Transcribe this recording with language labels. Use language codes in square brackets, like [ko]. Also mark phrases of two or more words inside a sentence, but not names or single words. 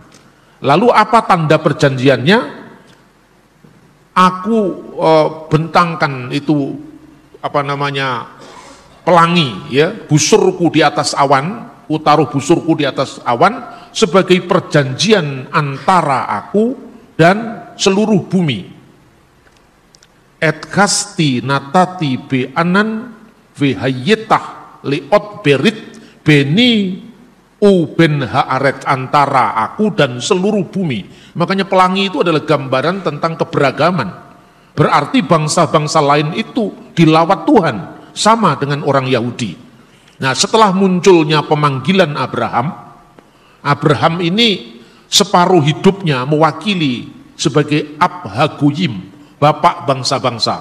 [id] Lalu apa tanda perjanjiannya? Aku bentangkan itu pelangi, ya, busurku di atas awan, ku taruh busurku di atas awan sebagai perjanjian antara aku dan seluruh bumi. [he] את קשתי נתתי בענן והיתה לאות ברית ביני ובין הארץ, [id] antara aku dan seluruh bumi. Makanya pelangi itu adalah gambaran tentang keberagaman. Berarti bangsa-bangsa lain itu dilawat Tuhan, sama dengan orang Yahudi. Nah, setelah munculnya pemanggilan Abraham ini separuh hidupnya mewakili sebagai [he] אב הגוים, [id] bapak bangsa-bangsa.